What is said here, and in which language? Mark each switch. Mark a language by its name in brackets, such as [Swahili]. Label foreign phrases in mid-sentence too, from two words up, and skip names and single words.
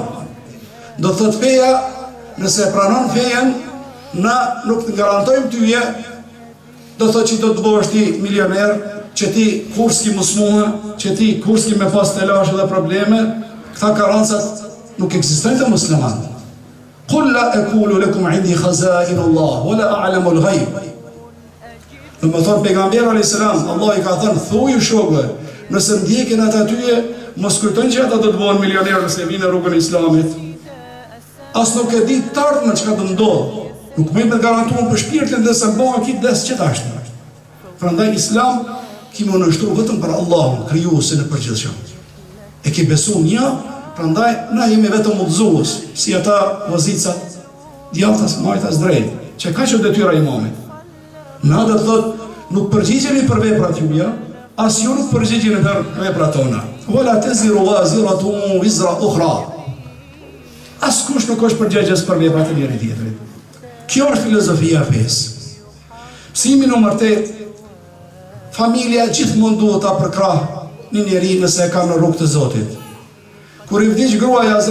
[Albanian] Do të thotë feja, nëse e pranon fejen, na nuk të garantojmë tyje, do të thotë që do të bëhesh ti milioner, që ti kur s'ki musmuhe, që ti kur s'ki me pas telashe dhe probleme, këta garancat nuk ekzistojnë të musliman. [Arabic] قل لا أقول لكم عندي خزائن الله ولا أعلم الغيب. [Albanian] Dhe më thonë pejgamberi [Arabic] عليه السلام, [Albanian] Allah i ka thënë thuju shokëve, nëse ndjekin ata tyje, mos kujtojnë që ata do të bëhen milionerë nëse vinë në rrugën e Islamit. As nuk e di të ardhmen çka do ndodhë. Nuk më të garantuar për shpirtin dhe se bëhen kit des që tashtë. Prandaj Islam kemi u nështru vetëm për Allahun, krijuesin e përgjithshëm. E ke besu një, prandaj na jemi vetëm udhëzues, si ata vozicat, djathtas, majtas, drejt, që ka që detyra imamit. Na do të thotë, nuk përgjigjeni për veprat juaja, as ju nuk përgjigjeni për veprat tona. [Arabic] ولا تزر وازرة وزر أخرى. [Albanian] Askush nuk është përgjegjës për veprat e njëri tjetrit. Kjo është filozofia e fesë. Mësimi nr. 8, familja gjithmonë duhet ta përkrah një njeri nëse e ka në rrugë të Zotit. Kur i vdiq gruaja